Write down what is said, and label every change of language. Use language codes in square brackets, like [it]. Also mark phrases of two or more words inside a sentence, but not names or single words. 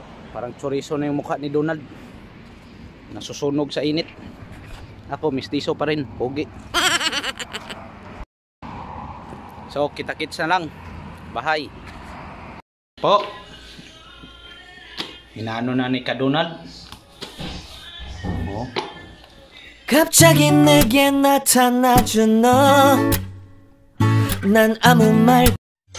[tl] Parang chorizo na yung mukha ni Donald. Nasusunog sa init. Ako mistiso pa rin, pogi. So kita-kits na lang. Bahay. Po. Inaano na ni Donald. Oh. [ko] 갑자기 내게 나타나준 너 난 아무 말